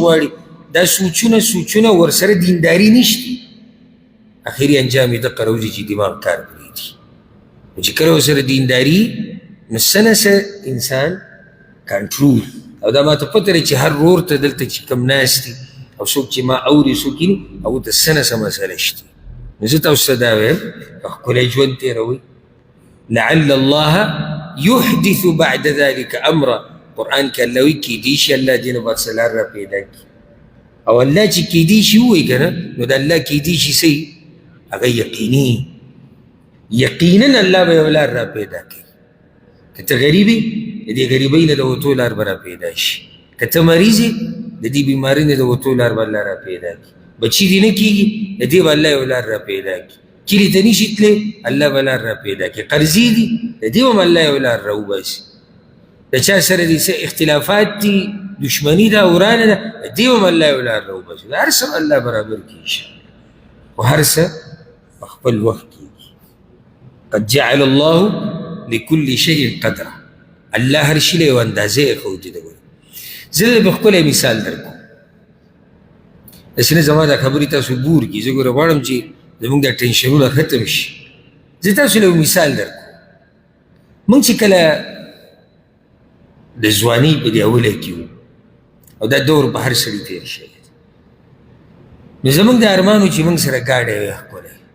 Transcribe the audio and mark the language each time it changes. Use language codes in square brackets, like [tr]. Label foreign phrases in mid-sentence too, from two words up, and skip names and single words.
[ps] غواړي دا سوچونه ورسره دینداري نشتی اخري انجام یې دقه راوځي چې دماغ کار پرېږدي نو چې کله ورسره دینداري نو څه نه څه انسان کنټرول او دا ماته پته دی چې هر رور ته دلته چې کوم ناست دي او څوک چې ما اوري څوک یې هغو ته څه نه څه مسله شته نو زه تاسو ته دا وایم ښکلی ژوند تېروئ [ar] لعل الله يحدث بعد ذلك امرا [ps] قرآن کې الله وایي کیدی شي الله دې نه بعد څه لار را پیدا کړي او الله چې کیدی شي ووایي که نه نو د الله کیدی شي څه هغه یقینا الله به یو لار را پیدا کوي که ته غریب یې د دې غریبۍ نه د وتو لار به را پیدا شي که ته مریض یې د دې بیمارۍ نه د وتو لار به الله را پیدا کړي بچي دې نه کېږي د دې به الله یو لار را پیدا کړي کلي ته نشي تللی الله به لار را پیدا کړي قرضې دي د دې به هم الله یو لار را وباسي د چا سره دې څه اختلافات دي دشمني ده ورانه ده د دې به هم الله یو لار را وباسي هر څه الله برابر کړي انشاءالله خو هر څه په خپل وخت کېږي [ar] قد جعل الله لكل شيء قدره [ps] الله هر شي له یو اندازې ایښودې ده زه به ښکلی مثال در کوم داسې نه زما دا خبرې تاسو بور کړي زه ګوره غواړم چې زموږ دا ټینشنونه ختم شي زه تاسو له یو مثال در کوم موږ چې کله د ځوانۍ په دې اوله کې وو او دا دور په هر سړي تېر شوی نو زموږ د ارمانو چې موږ سره ګاډی وی ښکلی